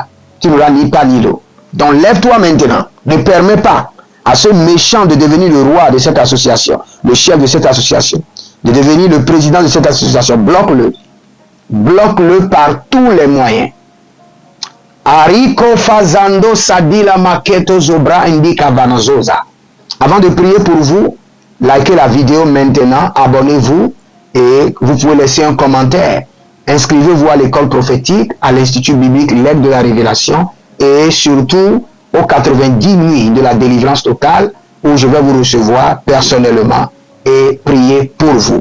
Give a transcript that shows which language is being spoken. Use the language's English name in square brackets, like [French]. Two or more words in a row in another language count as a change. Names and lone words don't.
[French] Tu n'auras ni pain ni l'eau. Donc lève-toi maintenant. Ne permets pas à ce méchant de devenir le roi de cette association, le chef de cette association, de devenir le président de cette association. Bloque-le. Bloque-le par tous les moyens. Ariko fazando sadila maketo zobra indica vanazosa. Avant de prier pour vous, likez la vidéo maintenant, abonnez-vous et vous pouvez laisser un commentaire. Inscrivez-vous à l'école prophétique, à l'Institut biblique L'aide de la révélation et surtout aux 90 nuits de la délivrance totale où je vais vous recevoir personnellement et prier pour vous.